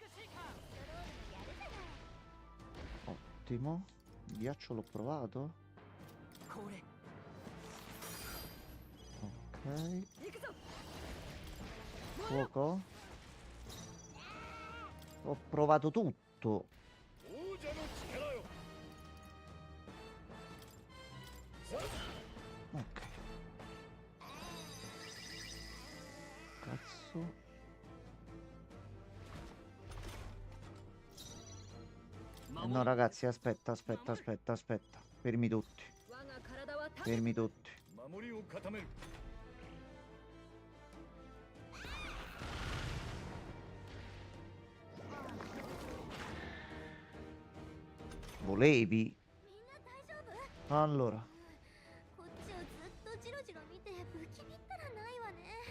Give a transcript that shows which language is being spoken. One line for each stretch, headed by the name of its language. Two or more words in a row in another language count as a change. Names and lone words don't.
Italian: Ottimo. Il ghiaccio l'ho provato. Ok. Fuoco. Ho provato tutto.
Japanese: 王者の力よ。
Italian: Ok. Cazzo. No ragazzi, aspetta. Fermi tutti. Fermi tutti.
Japanese: 守りを固める。
Italian: Volevi?
Japanese: みんな大丈夫？
Italian: Allora.
Japanese: こっちをずっとジロジロ見て不気味ったらないわね。